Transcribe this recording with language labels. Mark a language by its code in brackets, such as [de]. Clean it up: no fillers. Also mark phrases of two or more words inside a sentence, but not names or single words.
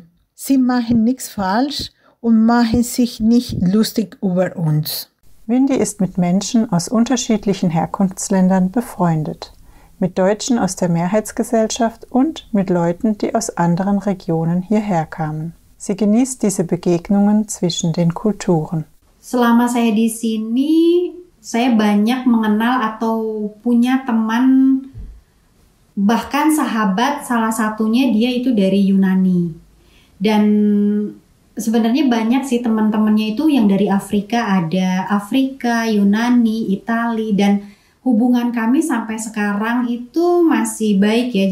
[de] Sie machen nichts falsch und machen sich nicht lustig über uns. Windy ist mit Menschen aus unterschiedlichen Herkunftsländern befreundet. Mit Deutschen aus der Mehrheitsgesellschaft und mit Leuten, die aus anderen Regionen hierher kamen. Sie genießt diese Begegnungen zwischen den Kulturen. [id] Selama saya di sini, saya banyak mengenal atau punya teman, bahkan sahabat salah satunya dia itu dari Yunani. Dan sebenarnya banyak sih teman-temannya itu yang dari Afrika, ada Afrika, Yunani, Itali, dan hubungan kami sampai sekarang itu masih baik ya.